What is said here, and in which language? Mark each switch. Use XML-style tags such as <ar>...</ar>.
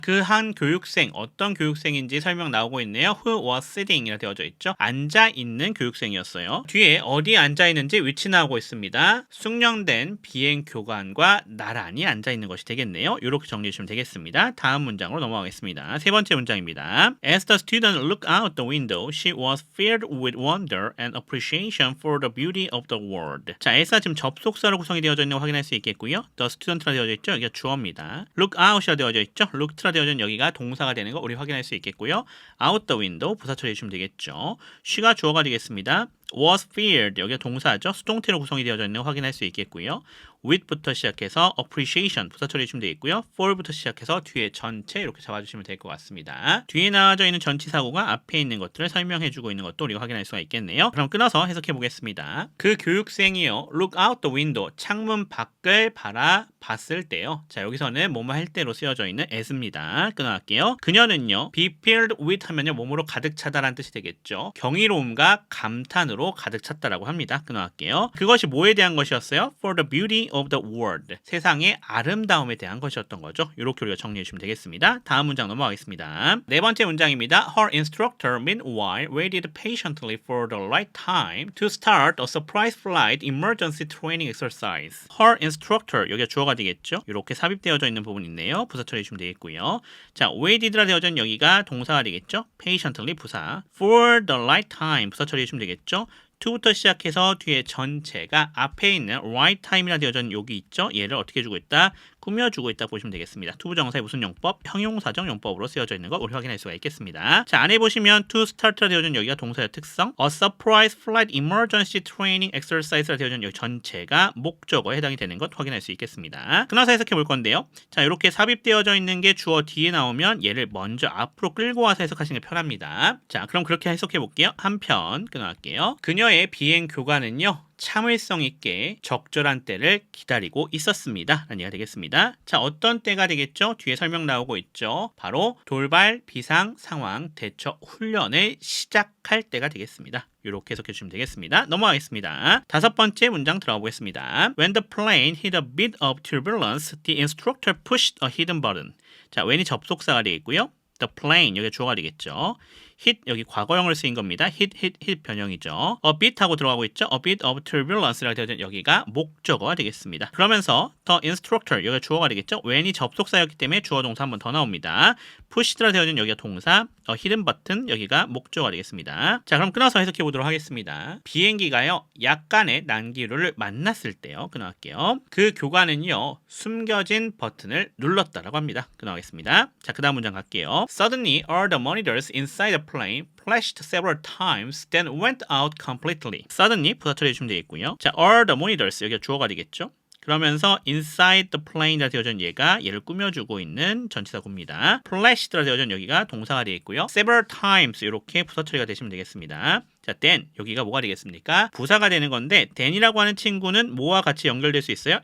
<ko>그 한 교육생 어떤 교육생인지 설명 나오고 있네요.</ko> <en>Who was sitting</en> <ko>이라 되어져 있죠. 앉아 있는 교육생이었어요. 뒤에 어디에 앉아 있는지 위치 나오고 있습니다. 숙련된 비행 교관과 나란히 앉아 있는 것이 되겠네요. 이렇게 정리해 주시면 되겠습니다. 다음 문장으로 넘어가겠습니다. 세 번째 문장입니다.</ko> <en>As the student looked out the window, she was filled with wonder and appreciation for the beauty of the world.</en> <ko>자, S가 지금 접속사로 구성이 되어져 있는 거 확인할 수 있겠고요.</ko> <en>The student</en> <ko>라 되어져 있죠. 여기가 주어입니다.</ko> <en>Look out</en> <ko>이라 되어져 있죠. Looked라 되어져 있는 여기가 동사가 되는 거 우리 확인할 수 있겠고요.</ko> <en>Out the window</en> <ko>부사 처리해 주시면 되겠죠. she가 주어가 되겠습니다.</ko> <en>was filled</en> <ko>여기가 동사죠. 수동태로 구성이 되어져 있는 거 확인할 수 있겠고요. with부터 시작해서 appreciation 부사 처리해 주시면 되겠고요. for부터 시작해서 뒤에 전체 이렇게 잡아주시면 될 것 같습니다. 뒤에 나와져 있는 전치사구가 앞에 있는 것들을 설명해주고 있는 것도 우리가 확인할 수가 있겠네요. 그럼 끊어서 해석해 보겠습니다. 그 교육생이요.</ko> <en>look out the window</en> <ko>창문 밖을 바라봤을 때요. 자, 여기서는 뭐뭐 할 때로 쓰여져 있는 as입니다. 끊어갈게요. 그녀는요.</ko> <en>be filled with</en> <ko>하면요. 몸으로 가득 차다라는 뜻이 되겠죠. 경이로움과 감탄으로 가득 찼다라고 합니다. 끊어갈게요. 그것이 뭐에 대한 것이었어요?</ko> <en>For the beauty of the world.</en> <ko>세상의 아름다움에 대한 것이었던 거죠. 이렇게 우리가 정리해 주시면 되겠습니다. 다음 문장 넘어가겠습니다. 네 번째 문장입니다.</ko> <en>Her instructor meanwhile waited patiently for the right time to start a surprise flight emergency training exercise. Her instructor</en> <ko>여기가 주어가 되겠죠. 이렇게 삽입되어져 있는 부분이 있네요. 부사 처리해 주시면 되겠고요. 자, waited라 되어져 있는 여기가 동사가 되겠죠. patiently 부사.</ko> <en>for the right time</en> <ko>부사 처리해 주시면 되겠죠. to부터 시작해서 뒤에 전체가 앞에 있는</ko> <en>right time</en> <ko>이라 되어져 있는 여기 있죠. 얘를 어떻게 주고 있다? 꾸며주고 있다 보시면 되겠습니다. 투부정사의 무슨 용법? 형용사적 용법으로 쓰여져 있는 거 우리 확인할 수가 있겠습니다. 자, 안에 보시면</ko> <en>to start</en> <ko>라 되어져 있는 여기가 동사의 특성,</ko> <en>a surprise flight emergency training exercise</en> <ko>라 되어져 있는 여기 전체가 목적어에 해당이 되는 것 확인할 수 있겠습니다. 끊어서 해석해 볼 건데요. 자, 이렇게 삽입되어져 있는 게 주어 뒤에 나오면 얘를 먼저 앞으로 끌고 와서 해석하시는 게 편합니다. 자, 그럼 그렇게 해석해 볼게요. 한편 끊어갈게요. 그녀의 비행 교관은요. 참을성 있게 적절한 때를 기다리고 있었습니다. 라는 얘기가 되겠습니다. 자, 어떤 때가 되겠죠? 뒤에 설명 나오고 있죠. 바로 돌발 비상 상황 대처 훈련을 시작할 때가 되겠습니다. 이렇게 해석해 주시면 되겠습니다. 넘어가겠습니다. 다섯 번째 문장 들어가 보겠습니다.</ko> <en>When the plane hit a bit of turbulence, the instructor pushed a hidden button.</en> <ko>자, when이 접속사가 되겠고요. The plane 여기 주어가 되겠죠. hit 여기 과거형을 쓰인 겁니다. hit 변형이죠.</ko> <en>a bit</en> <ko>하고 들어가고 있죠.</ko> <en>a bit of turbulence</en> <ko>라고 되어 있는 여기가 목적어가 되겠습니다. 그러면서</ko> <en>the instructor</en> <ko>여기가 주어가 되겠죠. when이 접속사였기 때문에 주어 동사 한 번 더 나옵니다. pushed라 되어 있는 여기가 동사,</ko> <en>hidden button</en> <ko>여기가 목적어가 되겠습니다. 자, 그럼 끊어서 해석해 보도록 하겠습니다. 비행기가요 약간의 난기류를 만났을 때요. 끊어갈게요. 그 교관은요 숨겨진 버튼을 눌렀다라고 합니다. 끊어가겠습니다. 자, 그 다음 문장 갈게요.</ko> <en>Suddenly all the monitors inside the plane flashed several times, then went out completely.</en> <ko>Suddenly 부사 처리해주시면 되겠고요. 자,</ko> <en>all the monitors</en> <ko>여기가 주어가 되겠죠. 그러면서</ko> <en>inside the plane</en> <ko>이라 되어져 있는 얘가 얘를 꾸며주고 있는 전치사구입니다. flashed라 되어져 있는 여기가 동사가 되겠고요.</ko> <en>several times</en> <ko>이렇게 부사 처리가 되시면 되겠습니다. 자, then 여기가 뭐가 되겠습니까? 부사가 되는 건데 then이라고 하는 친구는 뭐와 같이 연결될 수 있어요?</ko>